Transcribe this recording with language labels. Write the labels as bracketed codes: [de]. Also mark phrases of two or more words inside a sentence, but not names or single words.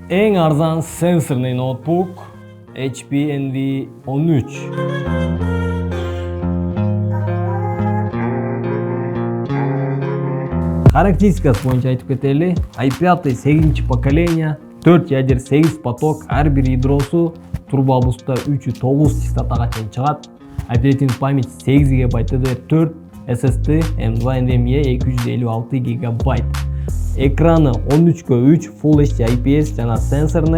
[uz] Eng arzan sensorli notebook HP Envy 13. [ky] Karakteristikasi боюнча айтып кетели. i5 8 поколение, 4 ядер 8 поток, ар бир ядросу турбобуста 3'ü 9 частотага чейин чыгат. Оперативдик память 8 ГБ DDR4, SSD M2 NVMe 256 ГБ. Экраны 13:3 Full HD IPS жана сенсорный.